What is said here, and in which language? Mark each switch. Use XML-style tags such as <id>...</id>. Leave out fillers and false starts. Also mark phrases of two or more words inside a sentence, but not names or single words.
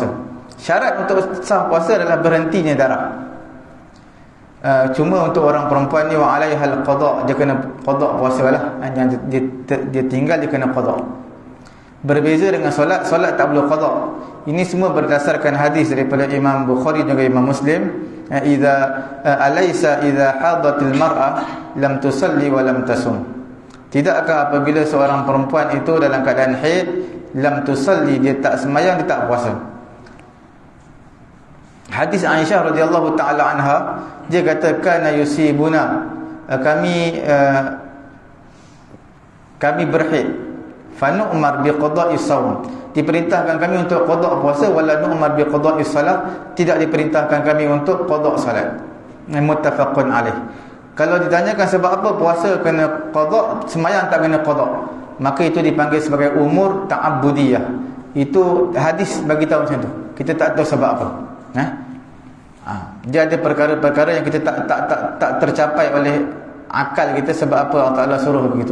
<ms>Syarat untuk sah puasa adalah berhentinya darah. Cuma untuk orang perempuan ni</ms> <ar>وعليها القضاء',</ar> <ms>dia kena qada' puasa lah. Yang dia tinggal, dia kena qada'. Berbeza dengan solat tak perlu qada. Ini semua berdasarkan hadis daripada Imam Bukhari dan juga Imam Muslim.</ms> <ar>أليس إذا حاضت المرأة لم تصل ولم تصم.</ar> <ms>Tidakkah apabila seorang perempuan itu dalam keadaan haid,</ms> <ar>لم تصل,</ar> <ms>dia tak sembahyang, dia tak puasa. Hadis Aisyah</ms> <ar>رضي الله تعالى عنها,</ar> <ms>dia kata</ms> <ar>كان يصيبنا,</ar> <ms>kami berhaid,</ms> <ar>فنؤمر بقضاء الصوم,</ar> <ms>diperintahkan kami untuk qada' puasa,</ms> <ar>ولا نؤمر بقضاء الصلاة,</ar> <ms>tidak diperintahkan kami untuk qada' salat.</ms> <ar>متفق عليه.</ar> <ms>Kalau ditanyakan sebab apa puasa kena qada', sembahyang tak kena qada', maka itu dipanggil sebagai umur ta'abbudiyah. Itu hadis bagi tahu macam tu. Kita tak tahu sebab apa. Dia ada perkara-perkara yang kita tak tercapai oleh akal kita, sebab apa Allah Ta'ala suruh begitu.</ms>